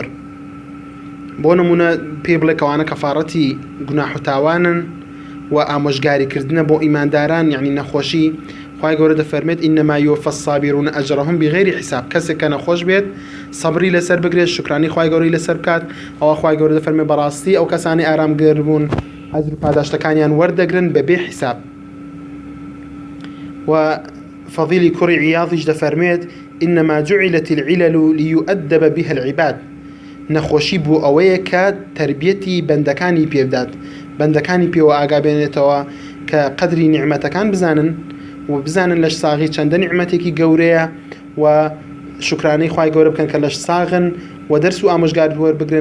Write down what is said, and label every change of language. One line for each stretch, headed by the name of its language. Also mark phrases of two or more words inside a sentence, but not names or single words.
Central Kurdish: بۆ نمونە پێ بڵێ کەوانە کەفارەتی گوناح و تاوانن و ئامۆژگاریکردنە بۆ ئیمانداران، یعنی نەخۆشی خوای گەورە دەفەرمێت
Arabic: ئینەما یووەفە الصابرون ئەجرهم بغیری حساب.
Central Kurdish: کەسێک کە نەخۆش بێت سەبری لەسەر بگرێت، شکرانی خوای گەورەی لەسەر بکات، ئەوە خوای گەورە دەفەرمێت بەڕاستی ئەو کەسانی ئارامگەر بوون ئەجر پاداشتەکانیان وەردەگرن بەبێ حساب. و فەضیلی کوڕی عیاضیش دەفەرمێت
Arabic: إنما جعلت العلل ليؤدب بها العباد.
Central Kurdish: نەخۆشی بوو ئەوەیە کە تربیەتی بەندەکانی پێبدات، بەندەکانی پێوە ئاگا بێنێتەوە کە قەدری نیعمەتەکان بزانن و بزانن لەش ساغی چەندە نیعمەتێکی گەورەیە و شکرانەی خوای گەورە بکەن کە لەش ساغن و دەرس و ئامۆژگار وەربگرن.